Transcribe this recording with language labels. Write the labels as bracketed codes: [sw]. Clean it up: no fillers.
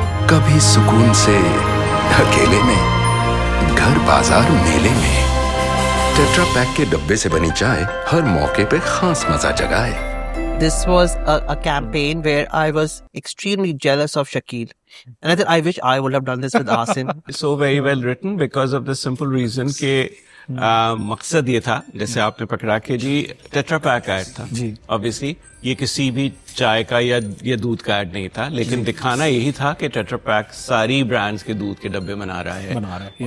[hi] कभी सुकून से अकेले में, घर बाजार मेले में. टेट्रा पैक के डब्बे से बनी चाय हर मौके पे खास मजा जगाए. [en] This was a campaign where I was extremely jealous of Shakil. And I thought, I wish I would have done this with Asim. So very well written because of the simple reason [hi] कि मकसद ये था, जैसे आपने पकड़ा के जी tetra pack add था जी. Obviously ये किसी भी चाय का या दूध का ऐड नहीं था, लेकिन दिखाना यही था कि टेट्रा पैक सारी ब्रांड्स के दूध के डब्बे बना रहा है.